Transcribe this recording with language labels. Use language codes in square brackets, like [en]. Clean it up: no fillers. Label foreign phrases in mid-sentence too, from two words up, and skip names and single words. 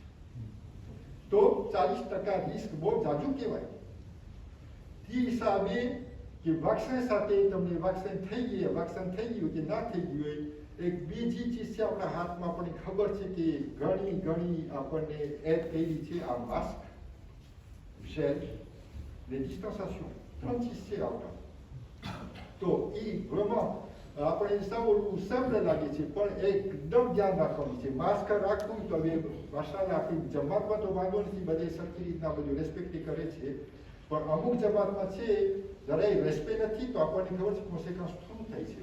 [gu] તો 40% રિસ્ક બહુ જાજુ કહેવાય. તે હિસાબે કે વેક્સિન સાથે તમને વેક્સિન થઈ ગયું કે ના થઈ ગયું હોય એક બીજી ચીજ છે આપણા હાથમાં આપણને ખબર છે કે ઘણી આપણને એડ કરી છે આ માસ્ક [fr] gel les distanciations [gu] 36 છે આવતા. તો એ vraiment આપણે સાવ simple લાગે છે પણ એકદમ ધ્યાન રાખવાનું છે. માસ્ક રાખવું તો હવે માશાલ્લાહ આપણી જમાતમાં તો વાંધો નથી બધે સરખી રીતના બધું રેસ્પેક્ટ કરે છે પણ અમુક જમાતમાં છે જરાય રેસ્પેક્ટ નથી તો આપણને ખબર છે કોન્સિક્વન્સ શું થાય છે.